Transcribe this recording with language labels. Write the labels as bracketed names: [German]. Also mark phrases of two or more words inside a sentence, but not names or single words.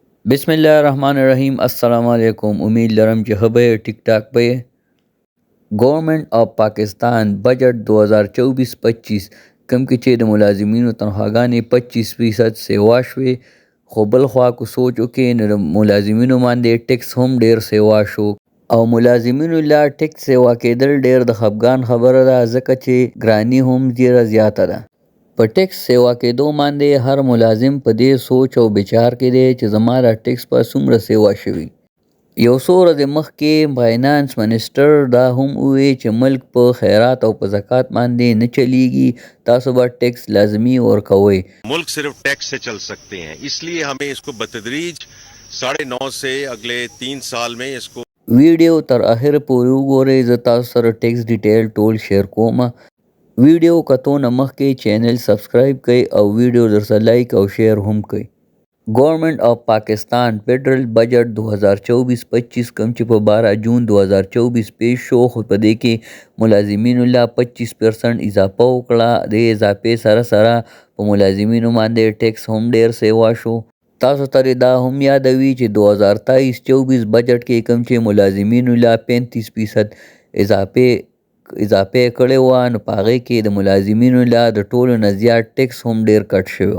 [Arabic] بسم اللہ الرحمن الرحیم. السلام علیکم. [Pashto] امید لرم چې ښه ټیک ټاک به. گورنمنٹ آف پاکستان بجٹ 2024-25 کم کې چې د ملازمینو تنخواګانې 25% سیوا شوې، خو بل خوا کو سوچ وکړې نو د ملازمینو باندې ټیکس هم ډیر سیوا شو او ملازمینو لا ټیکس سیوا کېدل ډیر د خفګان خبره ده، ځکه چې ګرانی هم ډیره زیاته ده. په ټیکس سیوا کېدو باندې هر ملازم په دې سوچ او بچار کې دی چې زما دا ټیکس په څومره سیوا شوي. یو څو ورځې مخکې [English] finance minister [Pashto] دا هم وویل چې ملک په خیرات او په زکات باندې نه چلیږي، تاسو به ټیکس لازمي ورکوئ. [Urdu] ملک صرف ٹیکس سے چل سکتے ہیں، اس لیے ہمیں اس کو بتدریج 9.5 سے اگلے 3 سال میں اس کو [Pashto] ویډیو تر اخر پورې وګورئ. زه تاسو سره [English] tax detail [Pashto] ټول شیر کوم. ویډیو کتون مخکې [English] channel subscribe [Pashto] کړئ او ویډیو درسره لایک او شیر هم کړئ. گورنمنٹ آف پاکستان فیڈرل بجٹ 2024-25 کم چې په 12 جون 2024 پیش شو، خو په دې کې ملازمینو لا 25% اضافه وکړه. د اضافې سره سره په ملازمینو باندې ټیکس هم ډیر سیوا شو. تاسو ته دا هم یادوي چې 2023-24 بجٹ کې کم چې ملازمینو لا 35% اضافه کړی و، نو په هغې کې د ملازمینو لا د ټولو نه زیات ټیکس هم ډیر کټ شوی.